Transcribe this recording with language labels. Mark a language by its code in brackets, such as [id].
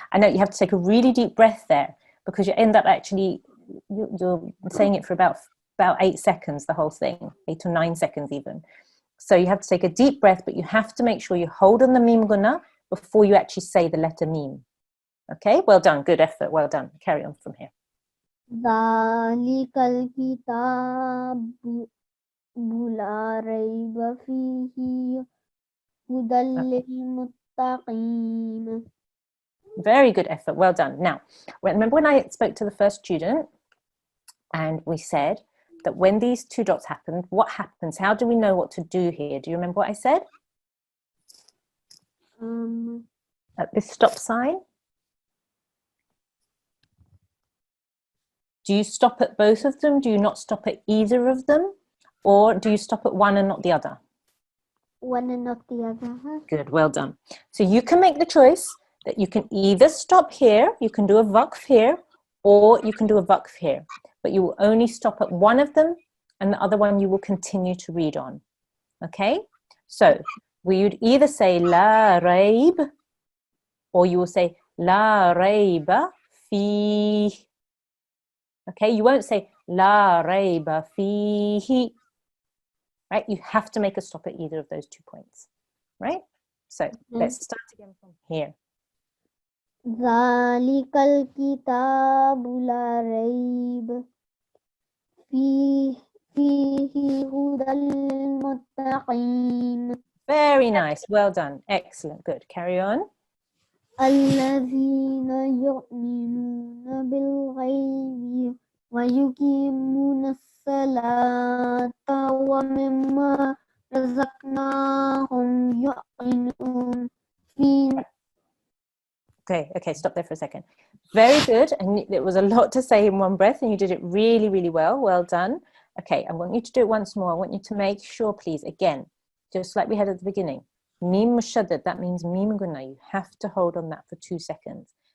[en] I know you have to take a really deep breath there because you end up actually you're saying it for about 8 seconds, the whole thing, 8 or 9 seconds even. So you have to take a deep breath, but you have to make sure you hold on the meme guna before you actually say the letter meme. Okay, well done, good effort, well done. Carry on from here. [ar] ذلك الكتاب لا ريب فيه هدى للمتقين. [en] Very good effort, well done. Now, remember when I spoke to the first student and we said that when these 2 dots happen, what happens? How do we know what to do here? Do you remember what I said? At this stop sign? Do you stop at both of them? Do you not stop at either of them? Or do you stop at one and not the other? One and not the other. Good, well done. So you can make the choice that you can either stop here, you can do a waqf here, or you can do a waqf here. But you will only stop at one of them, and the other one you will continue to read on. Okay? So we would either say [ar] la raib, [en] or you will say [ar] la raiba fi. [en] Okay, you won't say [ar] la raiba fihi. [en] Right? You have to make a stop at either of those 2 points. Right? So let's start again from here. [ar] ذلك الكتاب لا ريب فيه هدى للمتقين. [en] Very nice. Well done. Excellent. Good. Carry on. [ar] الذين يؤمنون بالغيب ويقيمون الصلاة ومما رزقناهم يحسنون. [en] Okay, stop there for a second. Very good. And it was a lot to say in one breath, and you did it really, really well. Well done. Okay, I want you to do it once more. I want you to make sure, please, again, just like we had at the beginning. Mim mushaddad, that means mim guna. You have to hold on that for 2 seconds.